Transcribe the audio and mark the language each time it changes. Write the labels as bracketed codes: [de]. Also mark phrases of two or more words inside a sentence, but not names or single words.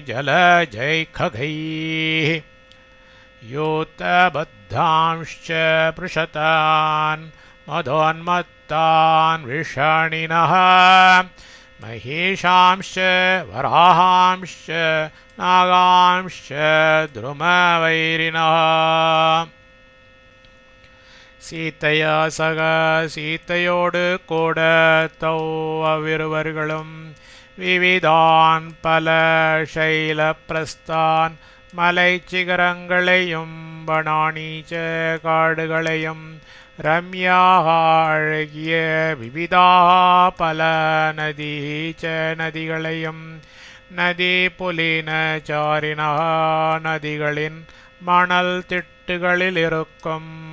[sa] जलजैखगैः योतबद्धांश्च पृषतान् मदोन्मत्तान् विषाणिनः महेशांश्च वराहांश्च नागांश्च द्रुमवैरिणः. [ta] சீதையா சக சீதையோடு கூட தௌ அவ்விருவர்களும் விவிதான் பல சைலப்பிரஸ்தான் மலை சிகரங்களையும் வனானீச்ச காடுகளையும் ரம்யாக அழகிய விவிதாக பல நதீச்ச நதிகளையும் நதி புலின சாரினா நதிகளின் மணல் திட்டுகளில் இருக்கும்